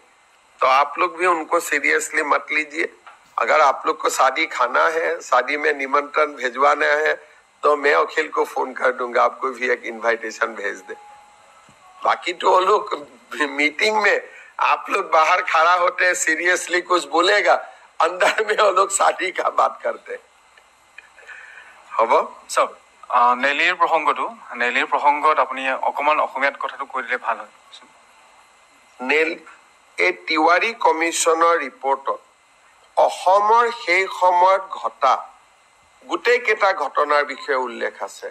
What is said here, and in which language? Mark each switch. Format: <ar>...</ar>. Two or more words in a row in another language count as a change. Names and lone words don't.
<hi>तो आप लोग भी उनको सीरियसली मत लीजिए। अगर आप लोग को शादी खाना है, शादी में निमंत्रण भेजवाना है, तो मैं अखिल को फोन कर दूंगा, आपको भी एक इनविटेशन भेज दे। बाकी तो वो लोग मीटिंग में आप लोग बाहर खड़ा होते हैं, सीरियसली कुछ बोलेगा, अंदर में वो लोग शादी का बात करते हैं।</hi> <as>চাওক, নেলিৰ প্ৰসংগত আপুনি অকমান অসমীয়াত কথাটো কৈ দিলে ভাল হয়। এই তিৱাৰী কমিশ্যনৰ ৰিপৰ্টত অসমৰ সেই সময়ত ঘটা গোটেই কেইটা ঘটনাৰ বিষয়ে উল্লেখ আছে।</as>